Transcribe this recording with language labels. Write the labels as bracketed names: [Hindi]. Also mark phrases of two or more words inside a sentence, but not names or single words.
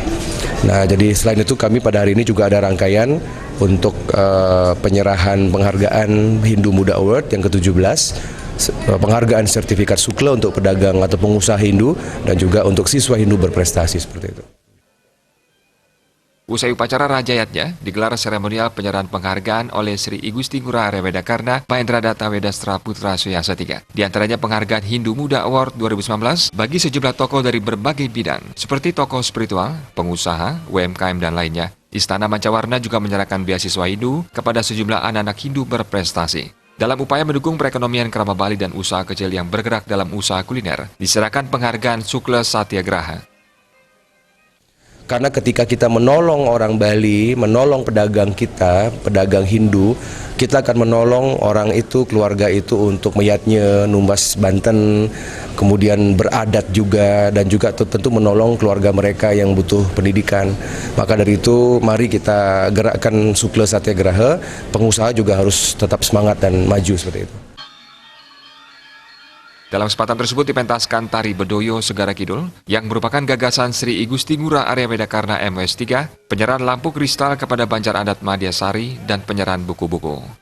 [Indonesian] Nah, jadi selain itu kami pada hari ini juga ada rangkaian untuk penyerahan penghargaan Hindu Muda Award yang ke-17. Penghargaan sertifikat Sukla untuk pedagang atau pengusaha Hindu dan juga untuk siswa Hindu berprestasi seperti itu. Usai upacara rajayatnya, digelar seremonial penyerahan penghargaan oleh Sri Igusti Ngurah Arya Wedakarna Mahendra Data Wedastra Putra Suyasa III. Di antaranya penghargaan Hindu Muda Award 2019 bagi sejumlah tokoh dari berbagai bidang, seperti tokoh spiritual, pengusaha, UMKM, dan lainnya. Istana Manca-Warna juga menyerahkan beasiswa Hindu kepada sejumlah anak-anak Hindu berprestasi. Dalam upaya mendukung perekonomian Krama Bali dan usaha kecil yang bergerak dalam usaha kuliner, diserahkan penghargaan Sukla Satyagraha. Karena ketika kita menolong orang Bali, menolong pedagang kita, pedagang Hindu, kita akan menolong orang itu, keluarga itu untuk meyatnya, [Balinese] numbas Banten, [Indonesian] kemudian beradat juga, dan juga tentu menolong keluarga mereka yang butuh pendidikan. Maka dari itu, mari kita gerakkan Sukla Satyagraha, pengusaha juga harus tetap semangat dan maju seperti itu. Dalam kesempatan tersebut dipentaskan tari Bedoyo Segara Kidul yang merupakan gagasan Sri Igusti Ngurah Arya Wedakarna MS3, penyerahan lampu kristal kepada Banjar Adat Madiasari, dan penyerahan buku-buku.